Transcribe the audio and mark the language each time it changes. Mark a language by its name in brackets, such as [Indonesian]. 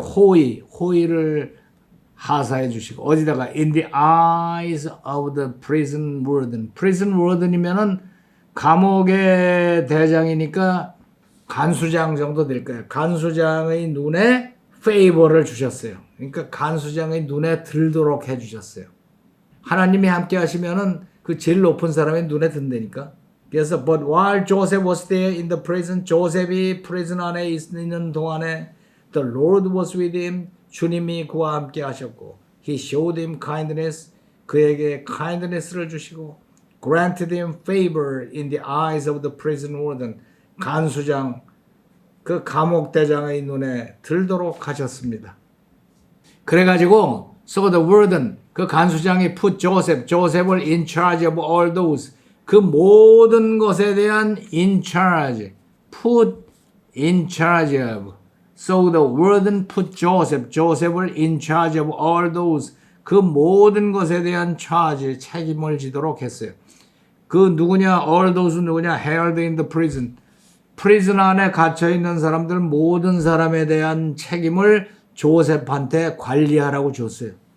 [Korean] 호의를 하사해 주시고 어디다가 [English] in the eyes of the prison warden [Korean] 이면은 감옥의 대장이니까 간수장 정도 될 거예요. 간수장의 눈에 favor를 주셨어요. 그러니까 간수장의 눈에 들도록 해 주셨어요. 하나님이 함께 하시면은 그 제일 높은 사람의 눈에 든다니까. 그래서 [English] but while Joseph was there in the prison, [Korean] 조셉이 프리즌 안에 있는 동안에 [English] the Lord was with him, [Korean] 주님이 그와 함께 하셨고 [English] he showed him kindness, [Korean] 그에게 kindness를 주시고 [English] granted him favor in the eyes of the prison warden, [Korean] 간수장, 그 감옥대장의 눈에 들도록 하셨습니다. 그래가지고 [English] so the warden, [Korean] 그 간수장이 [English] put 조셉을 in charge of all those, [Korean] 그 모든 것에 대한 [English] in charge, put in charge of. So the warden put 조셉을 in charge of all those, [Korean] 그 모든 것에 대한 [English] charge, [Korean] 책임을 지도록 했어요. 그 누구냐? [English] all those [Korean] 누구냐? [English] held in the prison. [Korean] 프리즌 안에 갇혀 있는 사람들 모든 사람에 대한 책임을 조셉한테 관리하라고 줬어요.